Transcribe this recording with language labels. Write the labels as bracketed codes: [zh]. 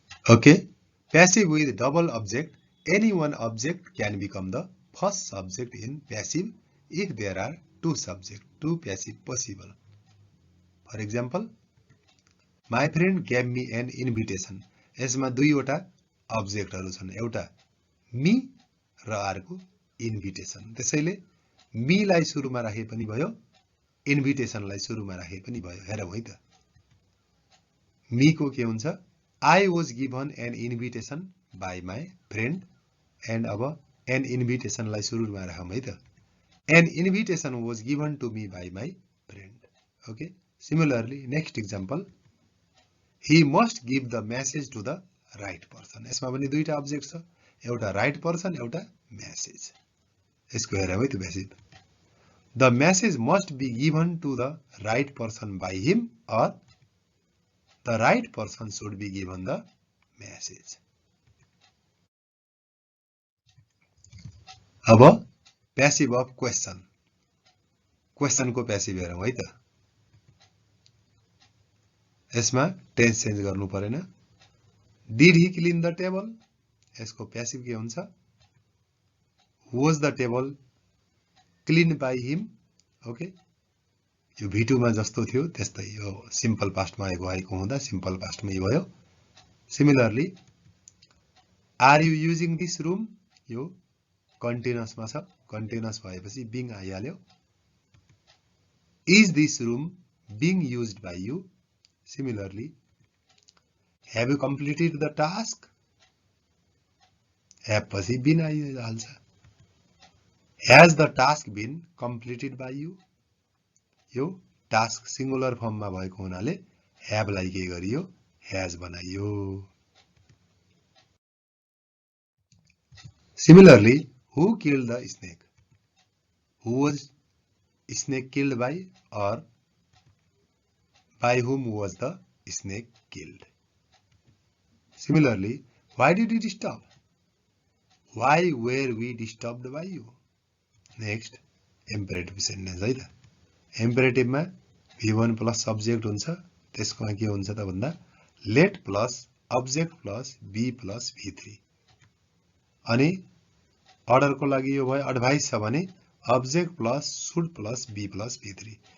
[en] Okay. Passive with double object. Any one object can become the first subject in passive if there are two subjects, two passive possible. For example, my friend gave me an invitation. [ne] यसमा दुईवटा अब्जेक्टहरू छन्, एउटा मी र अर्को invitation. त्यसैले मीलाई सुरुमा राखे पनि भयो, इन्भिटेसनलाई सुरुमा राखे पनि भयो. हेरौँ है त. मीको के हुन्छ? [en] I was given an invitation by my friend. And [ne] अब [en] an invitation [ne] लाई सुरुमा राखौँ है त. [en] An invitation was given to me by my friend. Okay. Similarly, next example. He must give the message to the right person. [ne] यसमा पनि दुईटा object छ, एउटा right person, एउटा message. यसको हेरौँ है त passive. [en] The message must be given to the right person by him, or the right person should be given the message. [ne] अब [en] passive of question. [ne] Question को passive हेरौँ है त. यसमा टेन्स चेन्ज गर्नु परेन. [en] Did he clean the table? [ne] यसको passive के हुन्छ? [en] Was the table cleaned by him? Okay. [ne] यो V2 मा जस्तो थियो त्यस्तै यो सिम्पल पास्टमा भएको हुँदा सिम्पल पास्टमै भयो. [en] Similarly, are you using this room? [ne] यो कन्टिन्युअसमा छ, कन्टिन्युअस भएपछि being आइहाल्यो. [en] Is this room being used by you? Similarly, have you completed the task? Have [ne] पछि [en] been [ne] आइहाल्छ. [en] Has the task been completed by you? [ne] यो task singular फर्ममा भएको हुनाले have लाई के गरियो? Has बनाइयो. [en] Similarly, who killed the snake? Who was snake killed by, or by whom was the snake killed? Similarly, why did you disturb? Why were we disturbed by you? Next, imperative sentence [ne] है त. [en] Imperative मा V1 plus subject [ne] हुन्छ. त्यसकोमा के हुन्छ त भन्दा let plus object plus B plus V3. अनि order को लागि यो भयो एडभाइस छ भने object plus should plus B plus V3.